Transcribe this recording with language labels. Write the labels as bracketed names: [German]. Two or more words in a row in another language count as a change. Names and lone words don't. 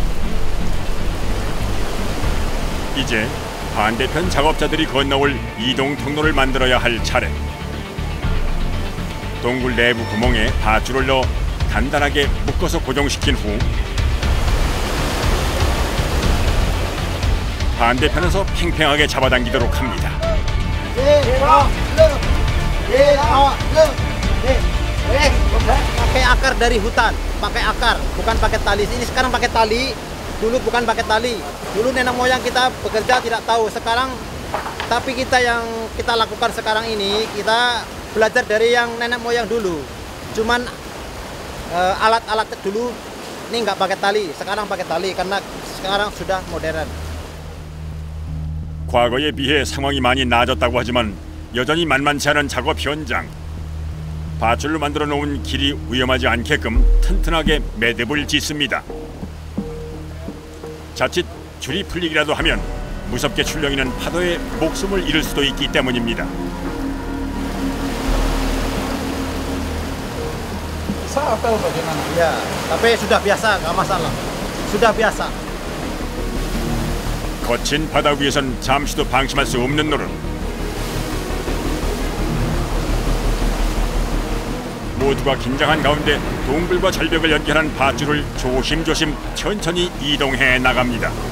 [Korean] 이제 반대편 작업자들이 건너올 이동 통로를 만들어야 할 차례. 동굴 내부 구멍에 밧줄을 넣어 단단하게 묶어서 고정시킨 후 반대편에서 팽팽하게 잡아당기도록 합니다. [Indonesian] Pakai akar dari hutan, pakai akar, bukan pakai tali. Ini sekarang pakai tali, dulu bukan pakai tali. Dulu nenek moyang kita bekerja tidak tahu. Sekarang, tapi kita yang kita lakukan sekarang ini, kita belajar dari yang nenek moyang dulu. Cuman alat-alat dulu ini nggak pakai tali, sekarang pakai tali karena sekarang sudah modern. [Korean] 과거에 비해 상황이 많이 나아졌다고 하지만 여전히 만만치 않은 작업 현장. 밧줄로 만들어 놓은 길이 위험하지 않게끔 튼튼하게 매듭을 짓습니다. 자칫 줄이 풀리기라도 하면 무섭게 출렁이는 파도에 목숨을 잃을 수도 있기 때문입니다. [Indonesian] Saya tahu bagaimana. Ya, tapi sudah biasa, nggak masalah. Sudah biasa. [Korean] 거친 바다 위에선 잠시도 방심할 수 없는 노릇. 모두가 긴장한 가운데 동굴과 절벽을 연결한 밧줄을 조심조심 천천히 이동해 나갑니다.